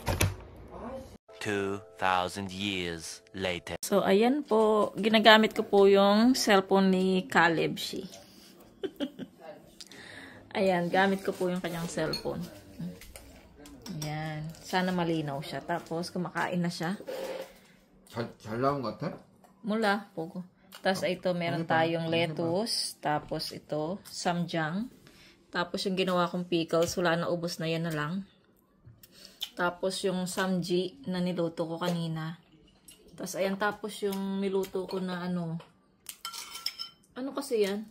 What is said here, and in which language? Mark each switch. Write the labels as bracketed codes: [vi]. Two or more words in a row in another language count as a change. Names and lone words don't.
[en] 2,000 years later. [tl] So, ayan po. Ginagamit ko po yung cellphone ni Caleb Shi. Ayan. Gamit ko po yung kanyang cellphone. Ayan. Sana malinaw siya. Tapos, kumakain na siya. [ko] 잘 나온 것 같아? [tl] Mula, pogo. Tapos ito, meron tayong lettuce. Tapos ito, samjang. Tapos yung ginawa kong pickles, wala na, ubos na, yan na lang. Tapos yung samji na niluto ko kanina. Tapos ayan, tapos yung niluto ko na ano kasi yan?